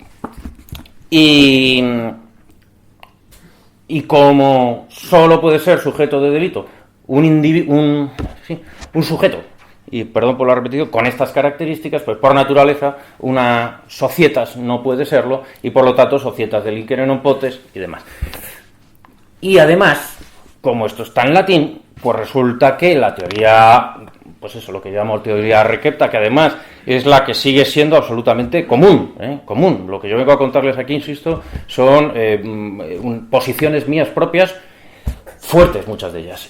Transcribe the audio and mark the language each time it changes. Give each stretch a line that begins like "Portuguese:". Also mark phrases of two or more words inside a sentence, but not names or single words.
Spanish: Y como solo puede ser sujeto de delito un sujeto, y perdón por lo repetido, con estas características, pues por naturaleza, una societas no puede serlo, y por lo tanto,
Latin: societas delinquere non potes
Spanish: y demás. Y además, como esto está en latín, pues resulta que la teoría, lo que llamamos teoría recepta, que además es la que sigue siendo absolutamente común. Lo que yo vengo a contarles aquí, insisto, son posiciones mías propias, fuertes muchas de ellas.